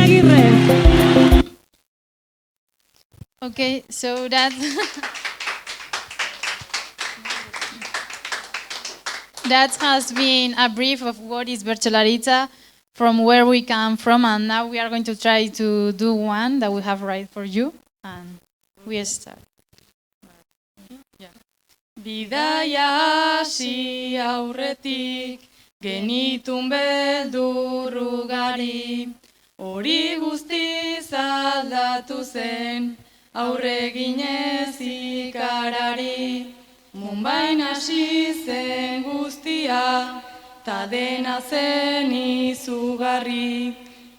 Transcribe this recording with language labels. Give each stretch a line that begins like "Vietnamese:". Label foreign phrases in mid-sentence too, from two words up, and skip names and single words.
English: Okay, so that that has been a brief of what is Bertsolaritza, from where we come from, and now we are going to try to do one that we have right for you, and we start.
Basque: Bidaia hasi aurretik genitun beldur ugari, hori guztiz aldatu zen aurre ginez ikarari, munbain hasi zen guztia, ta dena zen izugarri,